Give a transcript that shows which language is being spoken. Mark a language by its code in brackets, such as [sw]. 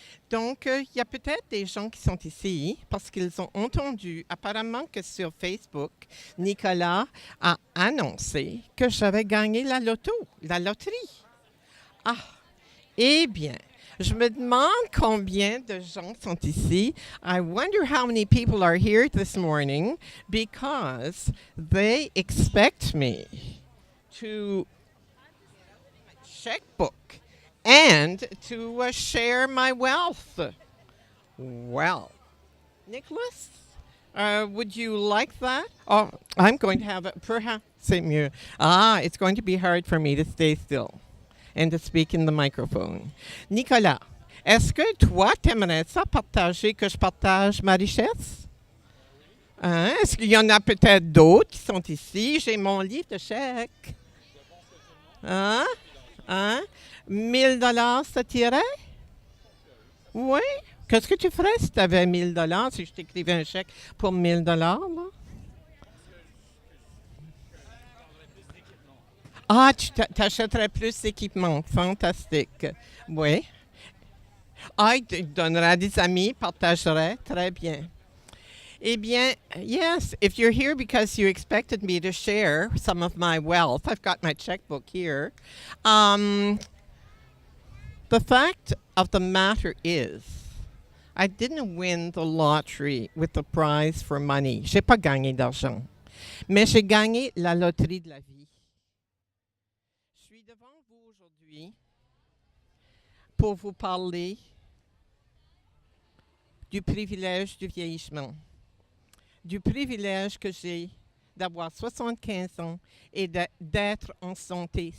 [fr] Donc, il y a peut-être des gens qui sont ici parce qu'ils ont entendu apparemment que sur Facebook, Nicolas a annoncé que j'avais gagné la loterie. Ah, eh bien, je me demande combien de gens sont ici. [en] I wonder how many people are here this morning because they expect me to checkbook and to share my wealth. Well, Nicholas, would you like that? Oh, I'm going to have it. Perhaps [fr] c'est mieux. [en] It's going to be hard for me to stay still and to speak in the microphone. [fr] Nicolas, est-ce que toi, t'aimerais ça partager que je partage ma richesse? Hein? Est-ce qu'il y en a peut-être d'autres qui sont ici? J'ai mon livre de chèques. Hein? Hein? 1 000 $, ça t'irait? Oui. Qu'est-ce que tu ferais si tu avais 1 000 $, si je t'écrivais un chèque pour 1 000 $? Là? Tu t'achèterais plus d'équipement. Fantastique. Oui. Tu donnerais à des amis, partagerais. Très bien. Eh bien, [en] yes, if you're here because you expected me to share some of my wealth, I've got my checkbook here. The fact of the matter is, I didn't win the lottery with the prize for money. [fr] J'ai pas gagné d'argent, mais j'ai gagné la loterie de la vie. Je suis devant vous aujourd'hui pour vous parler du privilège du vieillissement, du privilège que j'ai d'avoir 75 ans et d'être en santé.